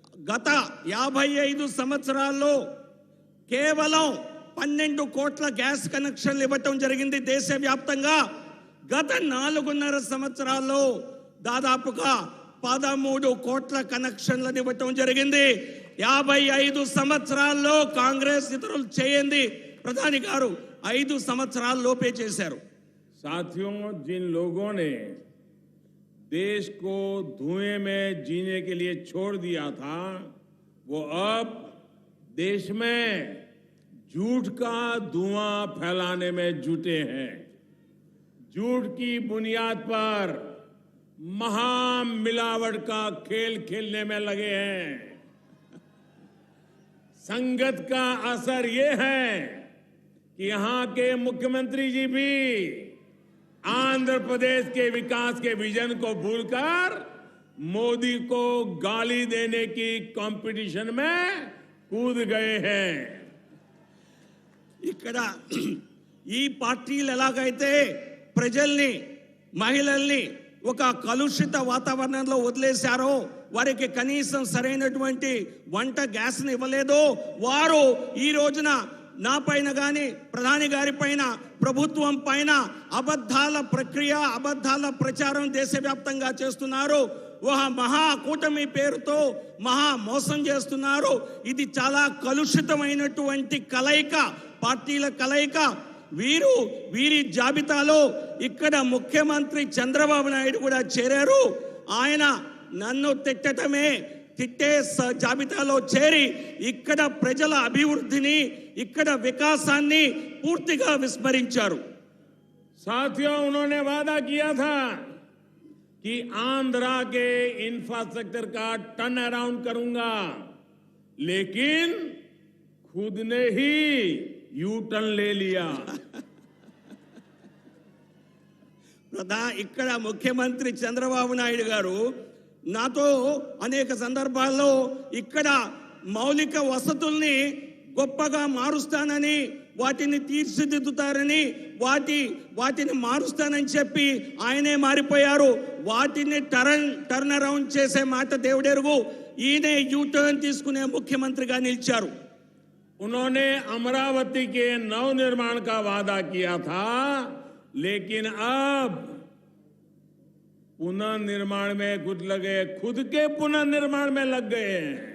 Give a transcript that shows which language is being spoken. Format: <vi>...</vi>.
<te>గత 55 సంవత్సరాల్లో కేవలం 12 కోట్ల గ్యాస్ కనెక్షన్లు ఇవ్వటం జరిగింది దేశవ్యాప్తంగా. గత 4.5 సంవత్సరాల్లో దాదాపుగా 13 కోట్ల కనెక్షన్లను ఇవ్వటం జరిగింది. 55 సంవత్సరాల్లో కాంగ్రెస్ ఇతరులు చేయండి ప్రధాని గారు 5 సంవత్సరాల లోపే చేశారు.</te> <hi>साथियों, जिन लोगों ने देश को धुएं में जीने के लिए छोड़ दिया था, वो अब देश में झूठ का धुआं फैलाने में जुटे हैं। झूठ की बुनियाद पर महामिलावट का खेल खेलने में लगे हैं। संगत का असर ये है कि यहां के मुख्यमंत्री जी भी आंध्र प्रदेश के विकास के विजन को भूलकर मोदी को गाली देने की कंपटीशन में कूद गए हैं।</hi> <te>ఇక్కడ ఈ పార్టీలు ఎలాగైతే ప్రజల్ని, మహిళల్ని ఒక కలుషిత వాతావరణంలో వదిలేశారో, వారికి కనీసం సరైనటువంటి వంట గ్యాస్ని ఇవ్వలేదో, వారు ఈ రోజున నా పైన కానీ ప్రధాని గారి పైన, ప్రభుత్వం పైన అబద్ధాల ప్రక్రియ, అబద్ధాల ప్రచారం దేశవ్యాప్తంగా చేస్తున్నారు. ఒక మహా కూటమి పేరుతో మహా మోసం చేస్తున్నారు. ఇది చాలా కలుషితమైనటువంటి కలయిక, పార్టీల కలయిక. వీరి జాబితాలో ఇక్కడ ముఖ్యమంత్రి చంద్రబాబు నాయుడు కూడా చేరారు. ఆయన నన్ను తిట్టే జాబితాలో చేరి ఇక్కడ ప్రజల అభివృద్ధిని, ఇక్కడ వికాసాన్ని పూర్తిగా విస్మరించారు.</te> <hi>साथियों, उन्होंने वादा किया था कि आंध्रा के इंफ्रास्ट्रक्चर का टर्न अराउंड करूंगा, लेकिन खुद ने ही यू टर्न ले लिया।</hi> <te>ఇక్కడ ముఖ్యమంత్రి చంద్రబాబు నాయుడు గారు నాతో అనేక సందర్భాల్లో ఇక్కడ మౌలిక వసతుల్ని గొప్పగా మారుస్తానని, వాటిని తీర్చిదిద్దుతారని, వాటిని మారుస్తానని చెప్పి ఆయనే మారిపోయారు. వాటిని టర్న్ అరౌండ్ చేసే మాట దేవుడెరుగు. ఈయనే యూ టర్న్ తీసుకునే ముఖ్యమంత్రిగా నిలిచారు.</te> <hi>उन्होंने अमरावती के नवनिर्माण का वादा किया था, लेकिन अब पुनर्निर्माण में खुद लगे, खुद के पुनर्निर्माण में लग गए हैं।</hi>